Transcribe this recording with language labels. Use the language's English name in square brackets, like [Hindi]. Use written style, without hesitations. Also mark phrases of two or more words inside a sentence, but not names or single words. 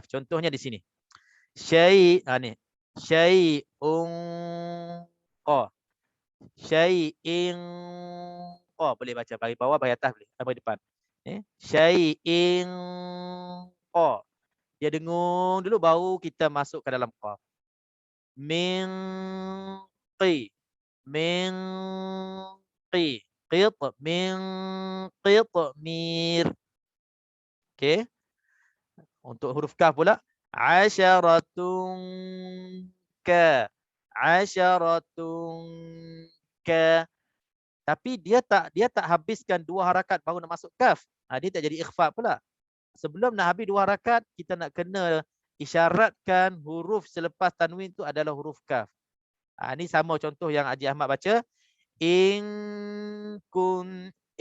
[Malay] Contohnya di sini. Ni. [Arabic] شيءٌ قَ. شيءٍ قَ. [Malay] Boleh baca bagi bawah, bagi atas boleh. Bagi depan. [Arabic] شيءٍ قَ. [Malay] Dia dengung dulu baru kita masuk ke dalam qaf. [Arabic] مِن قِ. مِن قِ قِت. مِن قِت. Mir. Okey. [Malay] Untuk huruf kaf pula. [Arabic] عشرةٌ كَ. عشرةٌ كَ. [Malay] Tapi dia tak habiskan dua harakat baru nak masuk kaf. Dia tak jadi ikhfa pula. Sebelum nak habis dua harakat, kita nak kena isyaratkan huruf selepas tanwin tu adalah huruf kaf. Ini sama contoh yang Haji Ahmad baca. [Arabic] إن كُن.